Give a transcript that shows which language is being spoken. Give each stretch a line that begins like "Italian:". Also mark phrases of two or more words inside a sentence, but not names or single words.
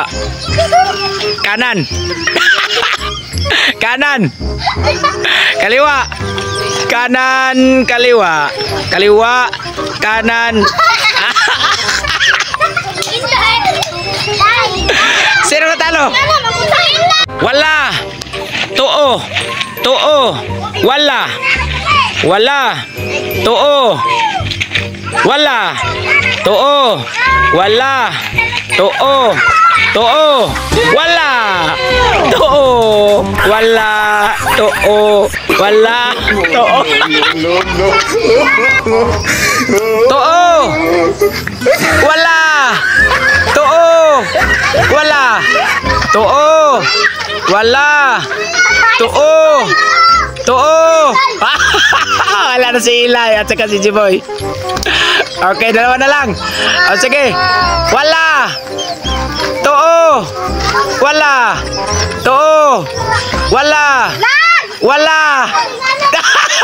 Filipino: Kanan. Kanan. Kaliwa. Kanan. Kaliwa. Kaliwa. Kanan. Sino natalo?
Cebuano: Wala. Tuo. Tuo. Wala. Wala. Tuo. Wala. Tuo. Wala. Tuo. Tuo. Wala. Tuo. Wala. Tuo. Wala. Tuo. Tuo. Wala. Tuo. Wala. Tuo. Wala. Tuo. Tuo.
Filipino: Wala na si Ilay at saka si Jiboy. Okay, dalawa na lang. Sige.
Cebuano: Wala. Tuo. Wala. Tuo. Wala. Wala.